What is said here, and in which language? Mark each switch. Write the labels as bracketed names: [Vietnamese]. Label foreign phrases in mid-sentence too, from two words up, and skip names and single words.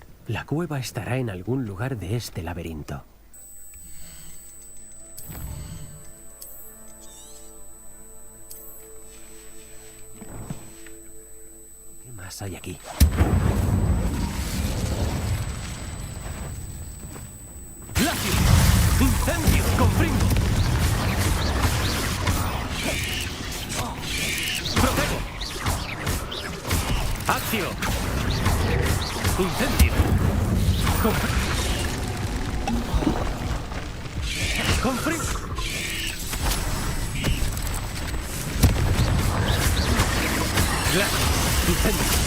[Spanish] La cueva estará en algún lugar de este laberinto. ¿Qué más hay aquí? ¡Glacio! ¡Incendio! ¡Comprimo! ¡Protego! ¡Accio! ¡Incendio! ¡Comprimo! ¡Glacio! ¡Incendio!